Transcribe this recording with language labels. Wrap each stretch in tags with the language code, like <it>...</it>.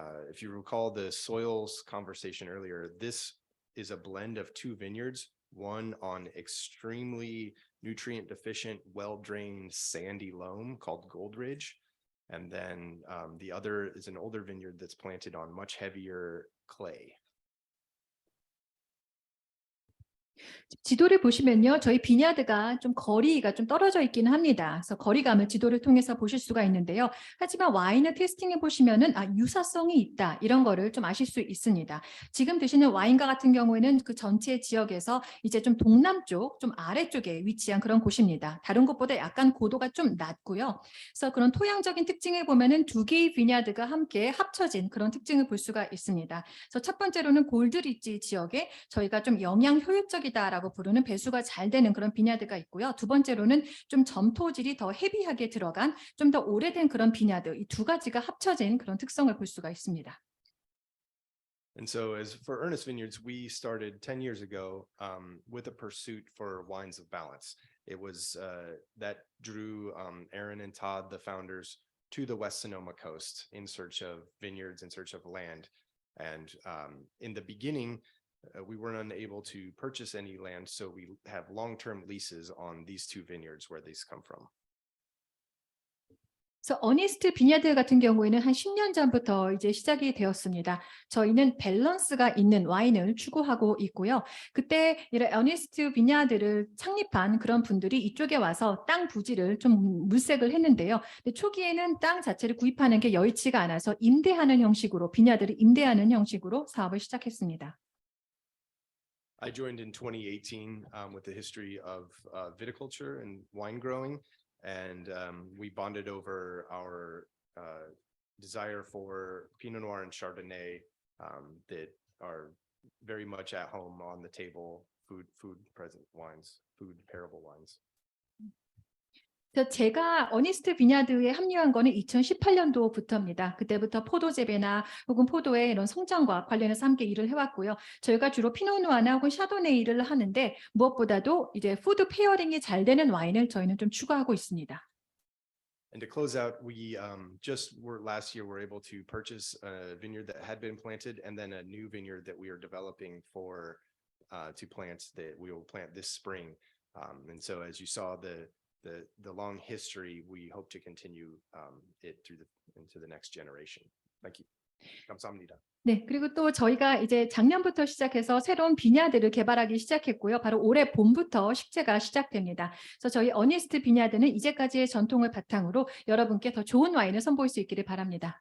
<en>If you recall the soils conversation earlier, this is a blend of two vineyards, one on extremely nutrient deficient, well-drained sandy loam called Gold Ridge. And then the other is an older vineyard that's planted on much heavier clay.</en> <ko>지도를 보시면요, 저희 비냐드가 좀 거리가 좀 떨어져 있기는 합니다. 그래서 거리감을 지도를 통해서 보실 수가 있는데요. 하지만 와인을 테이스팅해 보시면은 유사성이 있다 이런 거를 좀 아실 수 있습니다. 지금 드시는 와인과 같은 경우에는 그 전체 지역에서 이제 좀 동남쪽, 좀 아래쪽에 위치한 그런 곳입니다. 다른 곳보다 약간 고도가 좀 낮고요. 그래서 그런 토양적인 특징을 보면은 두 개의 비냐드가 함께 합쳐진 그런 특징을 볼 수가 있습니다. 그래서 첫 번째로는 골드리지 지역에 저희가 좀 영양 효율적이다라고 부르는 배수가 잘 되는 그런 비냐드가 있고요. 두 번째로는 좀 점토질이 더 헤비하게 들어간 좀 더 오래된 그런 비냐드, 이 두 가지가 합쳐진 그런 특성을 볼 수가 있습니다.</ko> <en>And so as for Ernest Vineyards, we started 10 years ago with a pursuit for wines of balance. It was that drew Aaron and Todd, the founders, to the West Sonoma coast in search of vineyards, in search of land. And in the beginning, we weren't unable to purchase any land, so we have long-term leases on these two vineyards where these come from.</en> <ko>그래서 어니스트 비냐드 같은 경우에는 한 10년 전부터 이제 시작이 되었습니다. 저희는 밸런스가 있는 와인을 추구하고 있고요. 그때 이런 어니스트 비냐드를 창립한 그런 분들이 이쪽에 와서 땅 부지를 좀 물색을 했는데요. 근데 초기에는 땅 자체를 구입하는 게 여의치가 않아서 임대하는 형식으로 비냐드를 임대하는 형식으로 사업을 시작했습니다.</ko> <en>I joined in 2018 with the history of viticulture and wine growing. And we bonded over our desire for Pinot Noir and Chardonnay that are very much at home on the table, food present wines, food pairable wines.</en> <ko>그래서 제가 어니스트 비냐드에 합류한 거는 2018년도부터입니다. 그때부터 포도 재배나 혹은 포도의 이런 성장과 관련해서 함께 일을 해왔고요. 저희가 주로 피노누아나 혹은 샤도네이를 하는데 무엇보다도 이제 푸드 페어링이 잘 되는 와인을 저희는 좀 추구하고 있습니다.</ko> <en>And to close out, we last year were able to purchase a vineyard that had been planted and then a new vineyard that we are developing for to plant that we will plant this spring. And so as you saw the long history, we hope to continue it into the next generation. Thank you.</en> <ko>감사합니다. 네, 그리고 또 저희가 이제 작년부터 시작해서 새로운 비냐드를 개발하기 시작했고요. 바로 올해 봄부터 식재가 시작됩니다. 그래서 저희 어니스트 비냐드는 이제까지의 전통을 바탕으로 여러분께 더 좋은 와인을 선보일 수 있기를 바랍니다.</ko>